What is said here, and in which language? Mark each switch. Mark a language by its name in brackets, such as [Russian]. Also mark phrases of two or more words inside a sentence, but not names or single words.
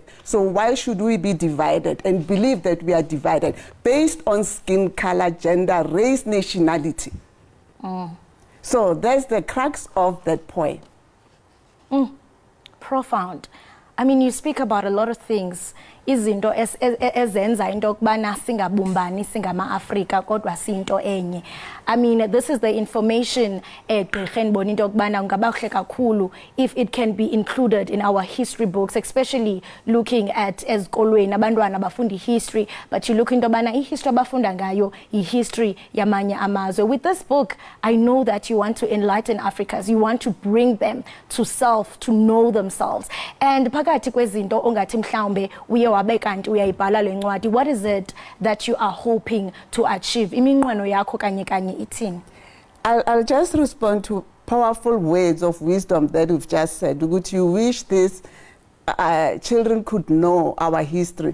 [English] So why should we be divided and believe that we are divided based on skin color, gender, race, nationality? So that's the crux of that poem. Profound. I mean, you speak about a lot of things. [Xhosa] Izinto ezenza into okubana singabumbani singama-Afrika kodwa sinto enye. [English] I mean, this is the information [Xhosa] gqirha endibona into okubana kungaba kuhle kakhulu [English] if it can be included in our history books, especially looking at [Xhosa] ezikolweni abantwana bafunda [English] history, but you look [Xhosa] into okubana [English] history [Xhosa] abafunda ngayo [English] history [Xhosa] yamanye amazwe. [English] With this book, I know that you want to enlighten Africans. You want to bring them to self, to know themselves. And [Xhosa] phakathi kwezinto ongathi mhlawumbe uye [English] what is it that you are hoping to achieve? I'll just respond to powerful words of wisdom that you've just said. You wish these children could know our history.